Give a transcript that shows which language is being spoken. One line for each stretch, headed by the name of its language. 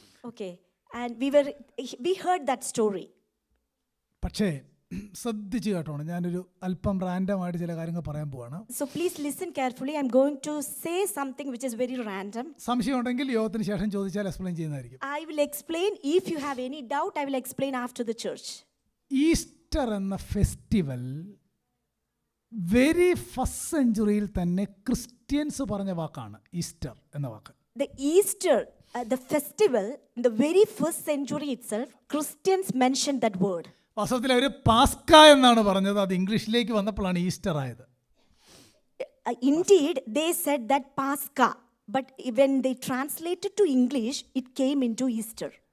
English: Okay, and we heard that story.
Malayalam: പക്ഷേ ശ്രദ്ധിച്ച് കേട്ടോണം, ഞാനൊരു അല്പം റാൻഡമായിട്ട് ചില കാര്യങ്ങൾ പറയാൻ പോവാണ്.
English: So please listen carefully. I'm going to say something which is very random.
Malayalam: സംശയം ഉണ്ടെങ്കിൽ യോഗത്തിന് ശേഷം ചോദിച്ചാൽ എക്സ്പ്ലെയിൻ ചെയ്യുന്നതായിരിക്കും.
English: I will explain. If you have any doubt, I will explain after the church.
Malayalam: Easter എന്ന ഫെസ്റ്റിവൽ
English: very first സെഞ്ചുറിയിൽ
Malayalam: തന്നെ Christians പറഞ്ഞ വാക്കാണ് ഈസ്റ്റർ എന്ന വാക്ക്.
English: The Easter, the festival, in the very first century itself, Christians mentioned that word.
Malayalam: വാസ്തവത്തിൽ അവർ Pascha എന്നാണ് പറഞ്ഞത്, അത് ഇംഗ്ലീഷിലേക്ക് വന്നപ്പോഴാണ് ഈസ്റ്റർ ആയത്.
English: Indeed, they said that Pascha, but when they translated to English, it came into Easter.